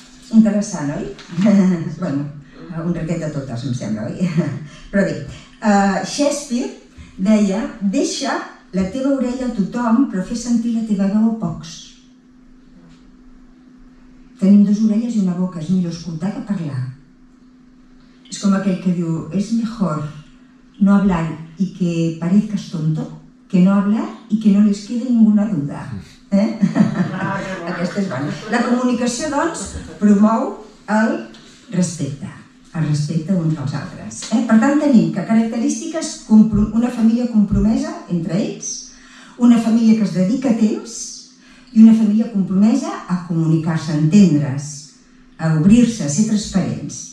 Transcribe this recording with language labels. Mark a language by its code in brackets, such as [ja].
[ca] Interessant, oi? Bueno, un raquet de totes, em sembla, oi? Però bé, Shakespeare deia, deixa la teva orella a tothom, però fes sentir la teva veu a pocs. Tenim 2 orelles i una boca, és millor escoltar que parlar. És com aquell que diu, [es] es mejor no hablar y que parezcas tonto que no hablar y que no les quede ninguna duda. [ca] Aquesta és bona. La comunicació, doncs, promou el respecte uns als altres. Per tant, tenim que característiques una família compromesa entre ells, una família que es dedica temps i una família compromesa a comunicar-se, a entendre's, a obrir-se, a ser transparents.